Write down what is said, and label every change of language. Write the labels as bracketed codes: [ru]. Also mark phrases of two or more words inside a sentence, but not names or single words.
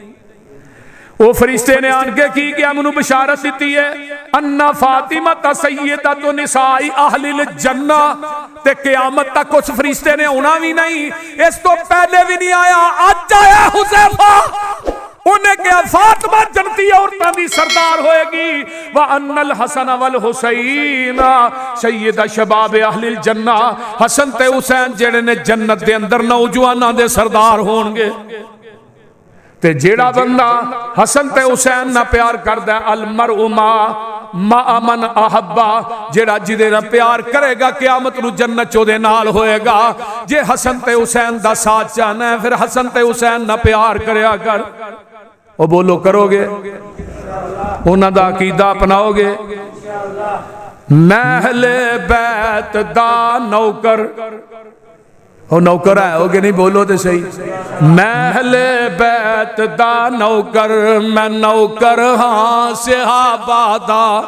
[pa] وہ فرشتے نے آن کے کی کہ منو بشارت دیتی ہے [ar] انا فاطمہ سیدۃ نساء اہل الجنہ [pa] تے قیامت تک اس فرشتے نے ہونا بھی نہیں اس تو پہلے بھی نہیں آیا آج آیا حذیفہ انہیں کہا فاطمہ جنتی عورتاں دی سردار ہوئے گی [ar] وَأَنَّ الْحَسَنَ وَالْحُسَيْنَ سید شباب اہل الجنہ [pa] حسن تے حسین جڑے نے جنت دے اندر نوجوانہ دے سردار ہونگے تے جیڑا بندہ حسن تے حسین نہ پیار کردہ [ar] المرء ما من احبا [pa] جیڑا جدے نہ پیار کرے گا قیامت نو جنت چودے نال ہوئے گا جے حسن تے حسین دا ساتھ چاہنا ہے پھر حسن تے حسین نہ پیار کریا کر وہ بولو کرو گے انہاں دا عقیدہ اپناؤ گے میں اہل بیت دا نوکر وہ نوکر ہے ہوگے نہیں بولو تے صحیح میں اہل بیت دا نوکر میں نوکر ہاں صحابہ دا